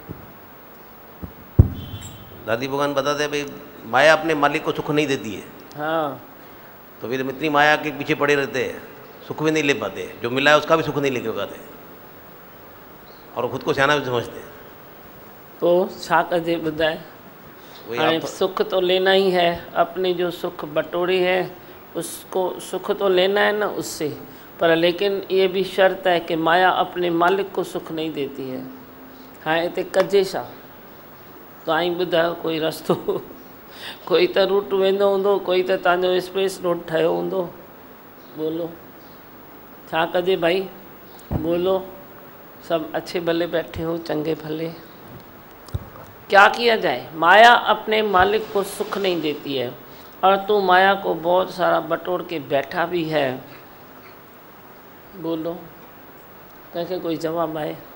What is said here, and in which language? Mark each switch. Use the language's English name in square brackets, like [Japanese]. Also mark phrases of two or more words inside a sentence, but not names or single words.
[Hindi] दादी भगवान बताते हैं भाई माया अपने मालिक को सुख नहीं देती है। हाँ, तो फिर इतनी माया के पीछे पड़े रहते हैं, सुख भी नहीं ले पाते, जो मिला है उसका भी सुख नहीं ले पाते और खुद को सियाना भी समझते हैं। [Sindhi] तो छा कजे ॿुधाए? [Hindi] हाणे सुख तो लेना ही है, अपने जो सुख बटोरी है उसको सुख तो लेना है ना उससे। पर लेकिन ये भी शर्त है कि माया अपने मालिक को सुख नहीं देती है। हाँ, [Sindhi] इते कजे छा? तो आई ॿुधायो कोई रस्तो? कोई तो रूट वेंदो हूंदो, कोई तो तव्हांजो एक्सप्रेस रोड ठहियो हूंदो। बोलो, छा कजे भाई? [Hindi] बोलो, सब अच्छे भले बैठे हो, चंगे भले। क्या किया जाए? माया अपने मालिक को सुख नहीं देती है और तू माया को बहुत सारा बटोर के बैठा भी है। बोलो, कैसे कोई जवाब आए?